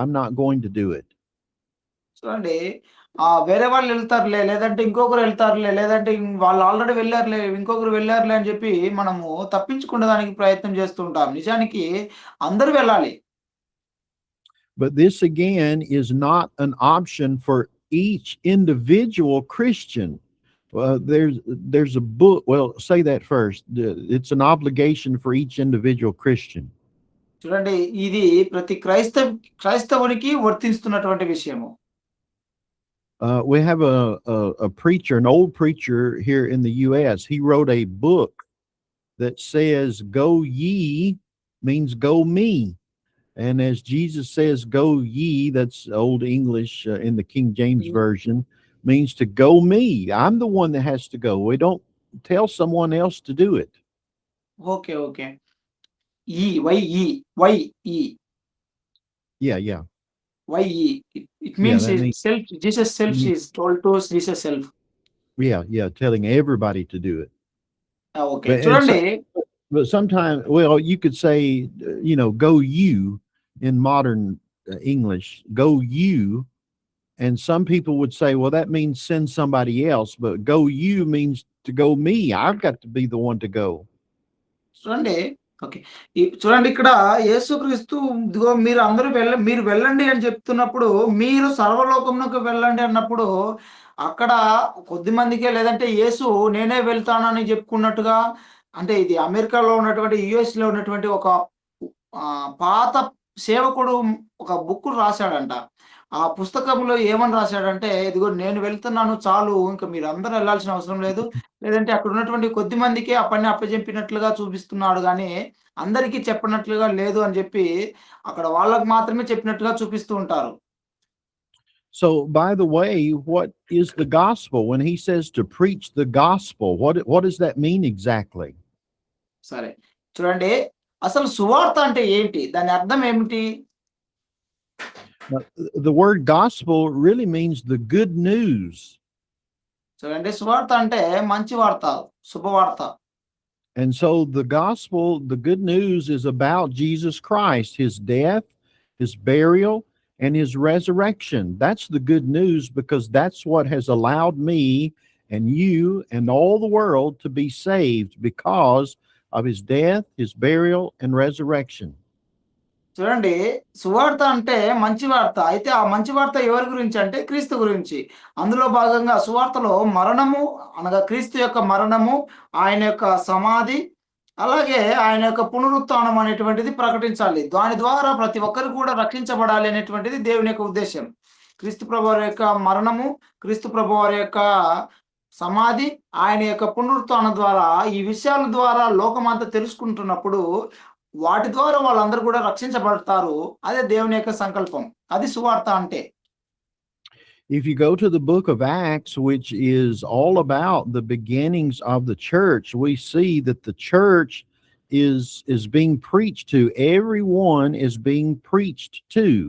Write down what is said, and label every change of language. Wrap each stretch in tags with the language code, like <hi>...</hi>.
<en>I'm not going to do it.</en> <te>చూడండి వేరే వాళ్ళు వెళ్తారులే, లేదంటే ఇంకొకరు వెళ్తారులే, లేదంటే వాళ్ళు ఆల్రెడీ వెళ్ళారులే, ఇంకొకరు వెళ్ళారులే అని చెప్పి మనము తప్పించుకునేదానికి ప్రయత్నం చేస్తుంటాం. నిజానికి అందరూ వెళ్ళాలి.</te> <en>But this again is not an option for each individual Christian. There's a book. Well, say that first. It's an obligation for each individual Christian.</en> <te>చూడండి, ఇది ప్రతి క్రైస్తవునికి వర్తిస్తున్నటువంటి విషయము.</te> <en>We have a preacher, an old preacher here in the U.S. He wrote a book that says, "Go ye" means go me. And as Jesus says, "Go ye," that's Old English in the King James Version, means to go me. I'm the one that has to go. We don't tell someone else to do it. Okay. Okay. Why ఈ Yeah. Why ఈ it Yeah, means that means self. Jesus self mm, is told to Jesus self. yeah, telling everybody to do it. Okay. But and so,</en> <te>చూడండి,</te> <en>but sometimes, well, you could say, go you in modern English, go you. And some people would say, well, that means send somebody else, but go you means to go me. I've got to be the one to go.</en> <te>చూడండి. Okay. చూడండి, ఇక్కడ యేసుక్రీస్తు ఇదిగో మీరు వెళ్ళండి అని చెప్తున్నప్పుడు, మీరు సర్వలోకమునకు వెళ్ళండి అన్నప్పుడు, అక్కడ కొద్ది మందికే, లేదంటే యేసు నేనే వెళ్తానని చెప్పుకున్నట్టుగా, అంటే ఇది అమెరికాలో ఉన్నటువంటి, యూఎస్‌లో ఉన్నటువంటి ఒక పాత సేవకుడు ఒక బుక్ రాసాడంట. ఆ పుస్తకంలో ఏమని రాసాడంటే, ఇదిగో నేను వెళ్తున్నాను చాలు, ఇంక మీరందరూ వెళ్ళాల్సిన అవసరం లేదు. లేదంటే అక్కడ ఉన్నటువంటి కొద్ది మందికే ఆ పని అప్పజెప్పినట్లుగా చూపిస్తున్నాడు గానీ, అందరికీ చెప్పనట్లుగా లేదు అని జెప్పి, అక్కడ వాళ్ళకి మాత్రమే చెప్పినట్టుగా చూపిస్తూ ఉంటారు.</te> <en>So, by the way, what is the gospel? When he says to preach the gospel, what does that mean exactly?</en> <te>సరే. చూడండి, అసలు సువార్త అంటే ఏంటి? దాని అర్థం ఏమిటి?</te> <en>The word gospel really means the good news.</en> <te>చూడండి, సువార్త అంటే మంచి వార్త, శుభవార్త.</te> <en>And so the gospel, the good news is about Jesus Christ, his death, his burial, and his resurrection. That's the good news, because that's what has allowed me and you and all the world to be saved, because of his death, his burial, and resurrection.</en> <te>చూడండి, సువార్త అంటే మంచి వార్త. అయితే ఆ మంచి వార్త ఎవరి గురించి అంటే క్రీస్తు గురించి. అందులో భాగంగా సువార్తలో మరణము అనగా క్రీస్తు యొక్క మరణము, ఆయన యొక్క సమాధి, అలాగే ఆయన యొక్క పునరుత్థానం అనేటువంటిది ప్రకటించాలి. దాని ద్వారా ప్రతి ఒక్కరు కూడా రక్షించబడాలి అనేటువంటిది దేవుని యొక్క ఉద్దేశ్యం. క్రీస్తు ప్రభువారి యొక్క మరణము, క్రీస్తు ప్రభువారి యొక్క సమాధి, ఆయన యొక్క పునరుత్థానం ద్వారా, ఈ విషయాల ద్వారా లోకమంతా తెలుసుకుంటున్నప్పుడు, వాటి ద్వారా వాళ్ళందరూ కూడా రక్షించబడతారు. అదే దేవుని యొక్క సంకల్పం. అది సువార్త అంటే.</te> <en>If you go to the book of Acts, which is all about the beginnings of the church, we see that the church is being preached to. Everyone is being preached to.</en>